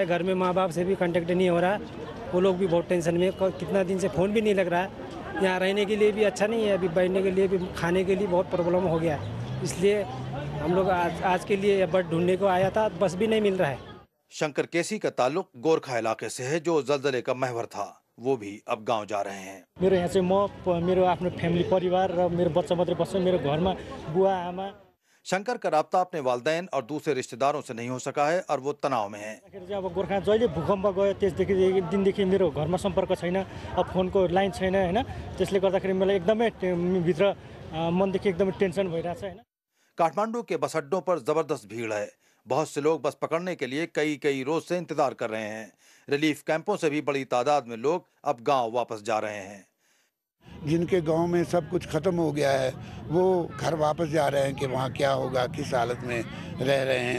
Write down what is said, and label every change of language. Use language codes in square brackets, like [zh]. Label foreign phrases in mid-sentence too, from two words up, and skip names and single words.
[hi] घर में माँ बाप से भी कांटेक्ट नहीं हो रहा है। वो लोग भी बहुत टेंशन में, कितना दिन से फ़ोन भी नहीं लग रहा है। यहाँ रहने के लिए भी अच्छा नहीं है, अभी बैठने के लिए भी, खाने के लिए बहुत प्रॉब्लम हो गया है। इसलिए हम लोग आज के लिए बस ढूंढने को आया था, बस भी नहीं मिल रहा है। शंकर केसी का ताल्लुक गोरखा इलाके से है, जो जल्जले का महवर था। वो भी अब गांव जा रहे हैं। [ne] मेरो यहाँ चाहिँ म मेरो आफ्नो फ्यामिली परिवार र मेरो बच्चा मात्रै बस्छ। मेरो घरमा बुआ आमा। [hi] शंकर का राब्ता अपने वालदैन और दूसरे रिश्तेदारों से नहीं हो सका है और वो तनाव में है। [ne] अब गोर्खा जहिले भूकम्प गयो त्यसदेखि दिनदेखि मेरो घरमा सम्पर्क छैन, अब फोनको लाइन छैन हैन। त्यसले गर्दाखेरि मलाई एकदमै भित्र मनदेखि एकदमै टेंशन भइरहेछ हैन। [hi] काठमांडू के बस अड्डों पर जबरदस्त भीड़ है। बहुत से लोग बस पकड़ने के लिए कई रोज से इंतजार कर रहे हैं। रिलीफ कैंपों से भी बड़ी तादाद में लोग अब गांव वापस जा रहे हैं। जिनके गांव में सब कुछ खत्म हो गया है वो घर वापस जा रहे हैं कि वहाँ क्या होगा, किस हालत में रह रहे हैं।